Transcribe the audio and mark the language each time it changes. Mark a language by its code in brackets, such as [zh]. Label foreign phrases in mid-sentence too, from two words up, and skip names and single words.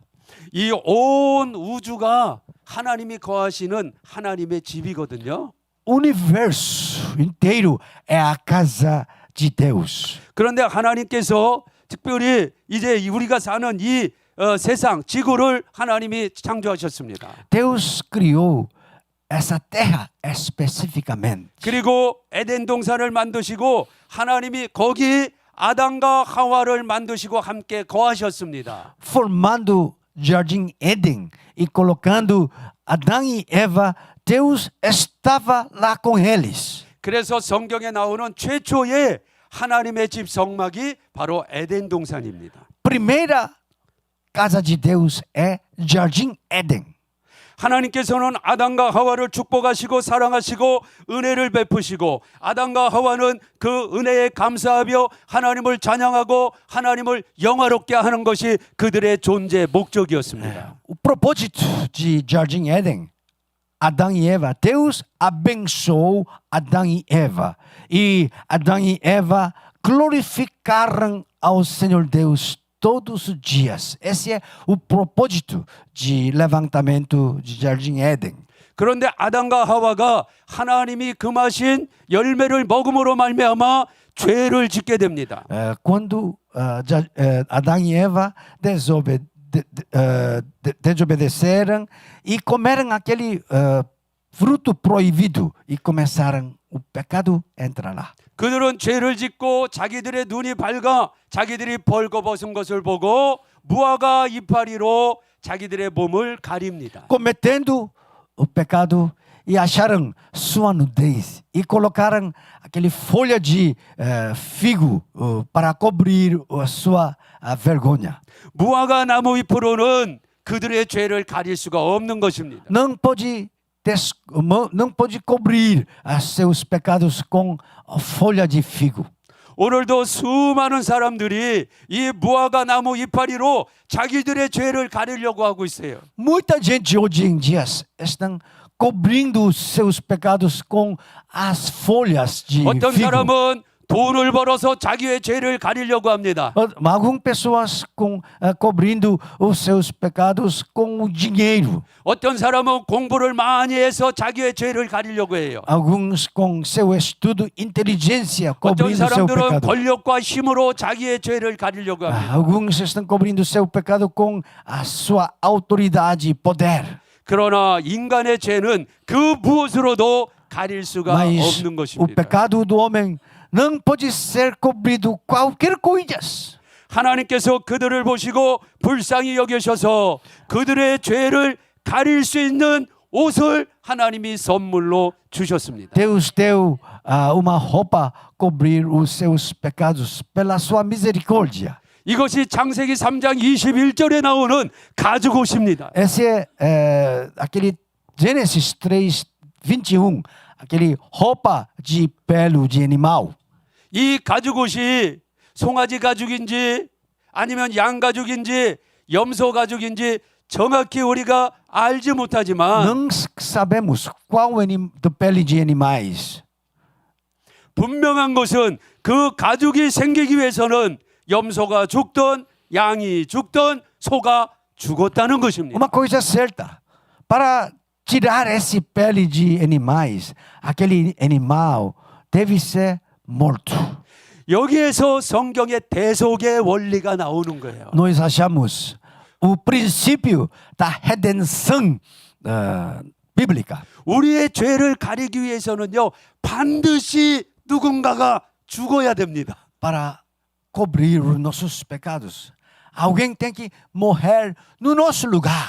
[ko] 이 온 우주가 하나님이 거하시는 하나님의 집이거든요. [pt] O universo inteiro é a casa de Deus. [ko] 그런데 하나님께서 특별히 이제 우리가 사는 이 세상, 지구를 하나님이 창조하셨습니다. [pt] Deus criou essa terra especificamente. [ko] 그리고 에덴 동산을 만드시고 하나님이 거기 아담과 하와를 만드시고 함께 거하셨습니다. [pt] Formando Jardim Éden e colocando Adão e Eva, Deus estava lá com eles. [ko] 그래서 성경에 나오는 최초의 하나님의 집 성막이 바로 에덴 동산입니다. [pt] Primeira casa de Deus é Jardim Éden. [ko] 하나님께서는 아담과 하와를 축복하시고 사랑하시고 은혜를 베푸시고 아담과 하와는 그 은혜에 감사하며 하나님을 찬양하고 하나님을 영화롭게 하는 것이 그들의 존재 목적이었습니다. [pt] O propósito de Jardim Éden, Adão e Eva, Deus abençoou Adão e Eva. E Adão e Eva glorificaram ao Senhor Deus todos os dias. Esse é o propósito de levantamento de Jardim Éden. [ko] 그런데 아담과 하와가 하나님이 금하신 열매를 먹음으로 말미암아 죄를 짓게 됩니다. [pt] Quando Adão e Eva desobedeceram e comeram aquele fruto proibido e começaram o pecado entra lá. [ko] 그들은 죄를 짓고 자기들의 눈이 밝아 자기들이 벌거벗은 것을 보고 무화과 이파리로 자기들의 몸을 가립니다. [pt] Cometendo o pecado e acharam sua nudez e colocaram aquele folha de figo para cobrir a sua vergonha. [ko] 무화과 나무 잎으로는 그들의 죄를 가릴 수가 없는 것입니다. [pt] Não pode cobrir seus pecados com a folha de figo. [ko] 오늘도 수많은 사람들이 이 무화과 나무 이파리로 자기들의 죄를 가리려고 하고 있어요. [pt] Muita gente hoje em dia estão cobrindo os seus pecados com as folhas de [ko] 어떤 [pt] figo. [ko] 사람은 돈을 벌어서 자기의 죄를 가리려고 합니다. [pt] Algumas pessoas cobrindo os seus pecados com o dinheiro. [ko] 어떤 사람은 공부를 많이 해서 자기의 죄를 가리려고 해요. [pt] Alguns com seu estudo, inteligência, [ko] 어떤 [pt] cobrindo seu [ko] 사람들은 [pt] pecado. [ko] 권력과 힘으로 자기의 죄를 가리려고 합니다. [pt] Alguns estão cobrindo seu pecado com a sua autoridade e poder. [ko] 그러나 인간의 죄는 그 무엇으로도 가릴 수가 [pt] Mas [ko] 없는 [pt] o [ko] 것입니다. [pt] pecado do homem não pode ser cobrido qualquer coisa. [ko] 하나님께서 그들을 보시고 불쌍히 여기셔서 그들의 죄를 가릴 수 있는 옷을 하나님이 선물로 주셨습니다. [pt] Deus deu uma roupa cobrir os seus pecados pela sua misericórdia. [ko] 이것이 창세기 3장 21절에 나오는 가죽옷입니다. [pt] Esse é aquele Gênesis 3:21, aquele roupa de pele de animal. [ko] 이 가죽옷이 송아지 가죽인지 아니면 양 가죽인지 염소 가죽인지 정확히 우리가 알지 못하지만 [pt] Não sabemos qual de pele de animais. [ko] 분명한 것은 그 가죽이 생기기 위해서는 염소가 죽든 양이 죽든 소가 죽었다는 것입니다. [pt] Uma coisa certa, para tirar essa pele de animais, aquele animal deve ser morto. [ko] 여기에서 성경의 대속의 원리가 나오는 거예요. [pt] Nós achamos o princípio da redenção bíblica. [ko] 우리의 죄를 가리기 위해서는요 반드시 누군가가 죽어야 됩니다. [pt] Para cobrir os nossos pecados, alguém tem que morrer no nosso lugar.